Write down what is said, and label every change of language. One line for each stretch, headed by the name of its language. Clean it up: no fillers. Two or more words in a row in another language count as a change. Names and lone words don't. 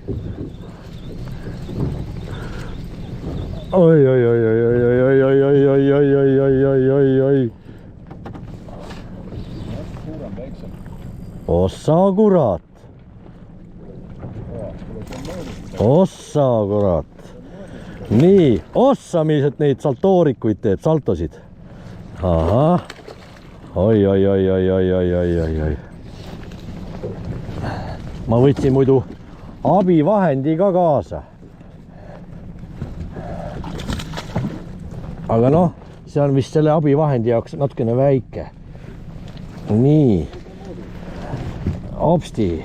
Estonian: Oi, oi, oi, oi, oi, oi, oi, oi, oi, oi, oi, oi, oi, oi, oi. Ossa kurat. Ossa kurat. Nii, ossa, millised neid saltoorikuid teeb, saltosid. Aha. Oi, oi, oi, oi, oi, oi, oi, oi, oi. Ma võtsin muidu abivahendi ka kaasa. Aga noh, see on vist selle abivahendi jaoks natukene väike. Nii. Hopsti.